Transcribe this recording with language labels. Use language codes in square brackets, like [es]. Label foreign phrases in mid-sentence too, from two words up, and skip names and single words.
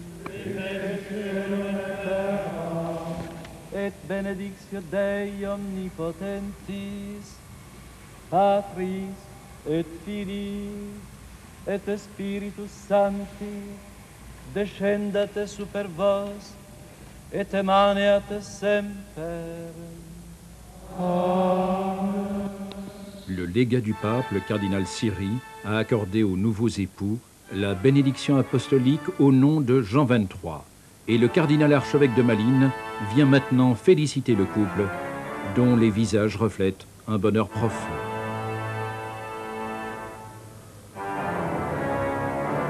[la] Et benedictio Dei omnipotentis, Patris et Filii et Spiritus Sancti, descendat super vos et emaneat semper. Amen. [fr] Le légat du pape, le cardinal Siri, a accordé aux nouveaux époux la bénédiction apostolique au nom de Jean XXIII. Et le cardinal archevêque de Malines vient maintenant féliciter le couple, dont les visages reflètent un bonheur profond.